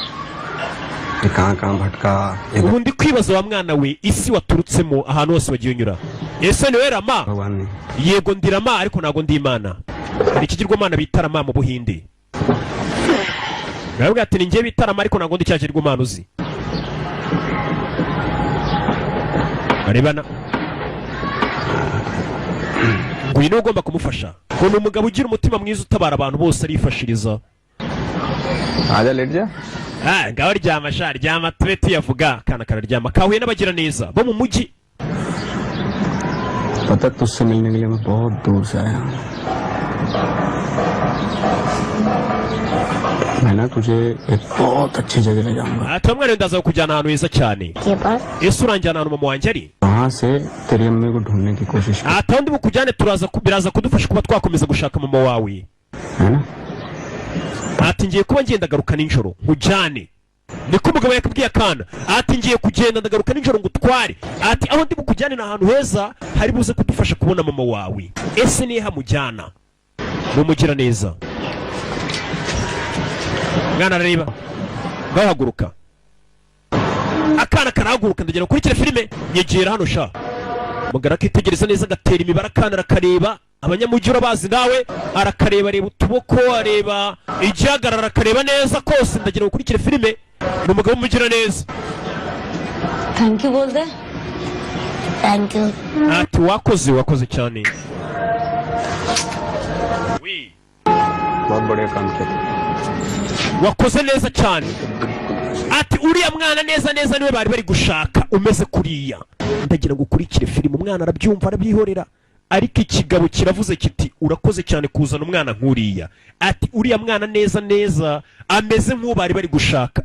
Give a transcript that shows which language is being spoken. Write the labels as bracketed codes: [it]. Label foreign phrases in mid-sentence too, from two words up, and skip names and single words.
[rw] ubu ndi kwibaza wa mwana we isi waturutsemo ahantu hose wagiye unyura ese niwe Rama yego ndi Rama ariko ntago ndi Imana hari ikigirwamana bita Rama mu Buhinde nabwo ati ninjye bita Rama ariko ntago ndi cya kigirwamana uzi arebana ngwino ugomba kumufasha ngo ni umugabo ugira umutima mwiza utabara abantu bose arifashiriza. [hi] आजा लेट जा. [rw] Ngaho ryama sha ryama tube tuyavuga kana kararyama kahuye n'abagira neza bo mu mujyi. [hi] पता तुझसे मिलने के लिए मैं बहुत दूर से आया हूँ. मैं ना तुझे एक बहुत अच्छी जगह ले जाऊंगा. [rw] Tomwe rero ndaza kujyana ahantu heza cyane. [hi] के पास [rw] Ese uranjyana ahantu mama wanjye ari? [hi] वहाँ से तेरी अम्मी को ढूंढने की कोशिश कर. [rw] Ndi bukujyane biraza kudufasha kuba twakomeza gushaka mama wawe. [hi] है ना? [rw] Ngiye kuba ngenda garuka ninjoro nkujyane. Niko umugabo yakubwiye akana. Ngiye kugenda ndagaruka ninjoro ngutware. Aho ndi bukujyane na ahantu heza hari buze kudufasha kubona mama wawe. Ese nihe hamujyana? Mumugira neza. Mwana arareba. Gahaguruka. Akana karahaguruka ndagera kurikira filime nyegera hano sha. Mugara kitegereza neza gatera imibara akana arakareba. Abanyamujyi urabazi nawe arakareba areba utuboko areba igihagarara akareba neza kose ndagera gukurikira filime ni umugabo umugira neza. [en] thank you [hi] बोल दे. [en] thank you. [rw] wakoze cyane. [hi] बहुत बढ़िया काम किया. [rw] Wakoze neza cyane. Uriya mwana neza niwe bari bari gushaka umeze kuriya. Ndagira gukurikira filime umwana arabyumva arabyihorera. Ariko ikigabo kiravuze kiti urakoze cyane kuzana umwana nkuriya. Uriya mwana neza ameze nk'uwo bari bari gushaka.